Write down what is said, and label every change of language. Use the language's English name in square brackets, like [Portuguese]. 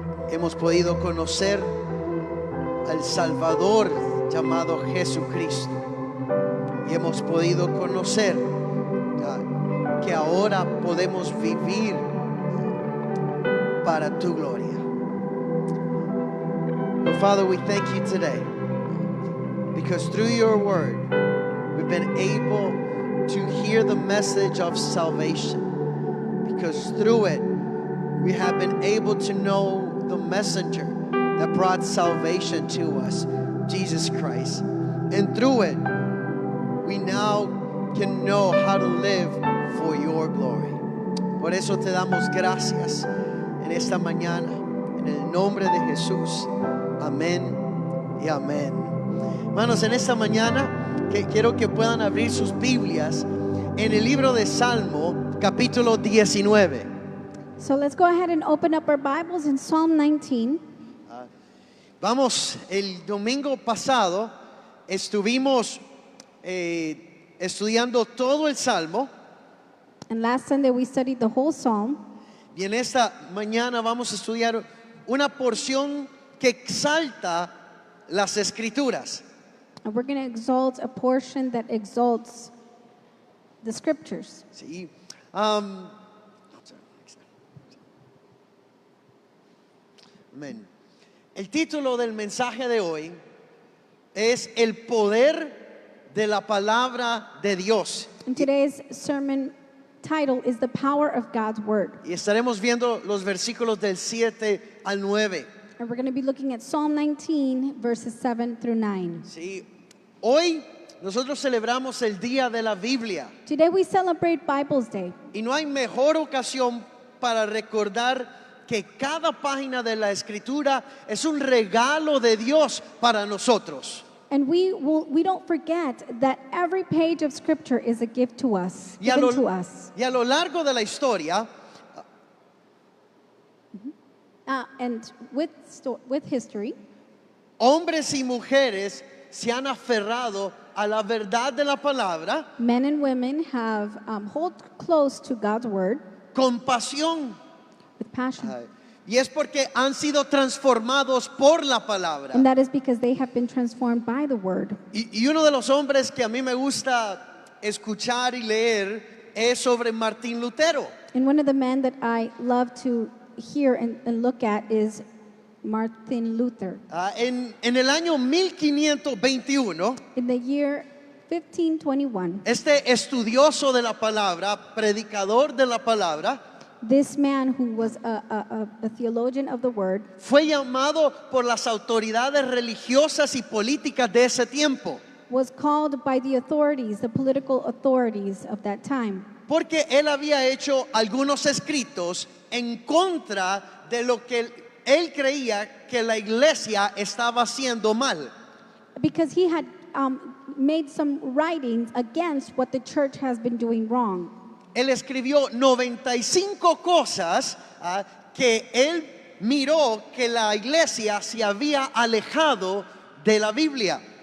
[Spanish] Hemos podido conocer al Salvador llamado Jesucristo, y hemos podido conocer que ahora podemos vivir para tu gloria. [English] Oh, Father, we thank you today, because through your word we've been able to hear the message of salvation, because through it we have been able to know the messenger that brought salvation to us, Jesus Christ. And through it, we now can know how to live for your glory. [Spanish] Por eso te damos gracias en esta mañana, en el nombre de Jesús. Amén y amén. Hermanos, en esta mañana quiero que puedan abrir sus Biblias en el libro de Salmo, capítulo 19. [English] So let's go ahead and open up our Bibles in Psalm 19. [Spanish] Vamos, el domingo pasado estuvimos estudiando todo el Salmo [English] And last Sunday we studied the whole Psalm. [Spanish] y en esta mañana vamos a estudiar una porción que exalta las Escrituras. [English] And we're going to exalt a portion that exalts the scriptures. [Spanish] Sí. Amén. El título del mensaje de hoy es El poder de la palabra de Dios. [English] And today's sermon title is The Power of God's Word. [Spanish] Y estaremos viendo los versículos del 7 al 9. [English] And we're going to be looking at Psalm 19, verses 7 through 9. [Spanish] Sí. Hoy nosotros celebramos el Día de la Biblia [English] Today we celebrate Bible's Day. [Spanish] y no hay mejor ocasión para recordar que cada página de la Escritura es un regalo de Dios para nosotros. [English] And we don't forget that every page of Scripture is a gift to us, [Spanish] Y a, [English] given to [Spanish] lo, [English] us. [Spanish] y a lo largo de la historia, [English] And with history, [Spanish] hombres y mujeres se han aferrado a la verdad de la palabra [English] men and women have hold close to God's Word [Spanish] con pasión. [English] with passion. [Spanish] Y es porque han sido transformados por la palabra. [English] And that is because they have been transformed by the Word. [Spanish] Y uno de los hombres que a mí me gusta escuchar y leer es sobre Martín Lutero. [English] And one of the men that I love to hear and look at is Martin Luther. [Spanish] En el año 1521, [English] In the year 1521, [Spanish] este estudioso de la palabra, predicador de la palabra, [English] this man who was a theologian of the Word [Spanish] fue llamado por las autoridades religiosas y políticas de ese tiempo, [English] was called by the authorities, the political authorities of that time, [Spanish] porque él había hecho algunos escritos en contra de lo que él creía que la iglesia estaba haciendo mal. [English] because he had made some writings against what the church has been doing wrong. [Spanish] Él escribió 95 cosas que él miró que la iglesia se había alejado de la Biblia.